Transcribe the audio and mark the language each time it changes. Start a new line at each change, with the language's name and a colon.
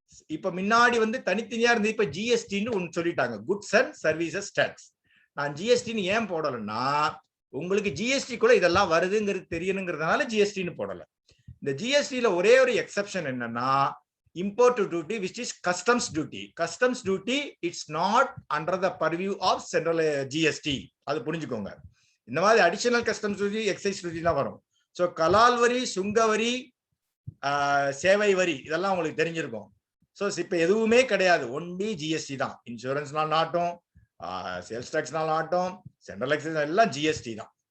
Tamil: இப்ப முன்னாடி வந்து தனித்தனியா இருந்து இப்ப ஜிஎஸ்டின்னு ஒன்னு சொல்லிட்டாங்க, குட்ஸ் அண்ட் சர்வீசஸ் டாக்ஸ். நான் ஜிஎஸ்டின்னு ஏன் போடலன்னா, உங்களுக்கு ஜிஎஸ்டி கூட இதெல்லாம் வருதுங்கிறது தெரியணுங்கிறதுனால ஜிஎஸ்டின்னு போடல. இந்த ஜிஎஸ்டில ஒரே ஒரு எக்ஸெப்ஷன் என்னன்னா,
English: import duty, which is customs duty. Customs duty, it's not under the purview of central GST.
Tamil: அது புரிஞ்சுக்கோங்க. இந்த மாதிரி அடிஷனல் கஸ்டம்ஸ் டியூட்டி, எக்ஸைஸ் டியூட்டிலாம் வரும். ஸோ கலால் வரி, சுங்க வரி, சேவை வரி இதெல்லாம் உங்களுக்கு தெரிஞ்சிருக்கும். ஸோ இப்போ எதுவுமே கிடையாது, ஒன்லி ஜிஎஸ்டி தான். இன்சூரன்ஸ்னாலும் ஆட்டும், சேல்ஸ் டாக்ஸ்னாலும் ஆட்டும், சென்ட்ரல் எக்ஸைஸ் எல்லாம் ஜிஎஸ்டி தான்.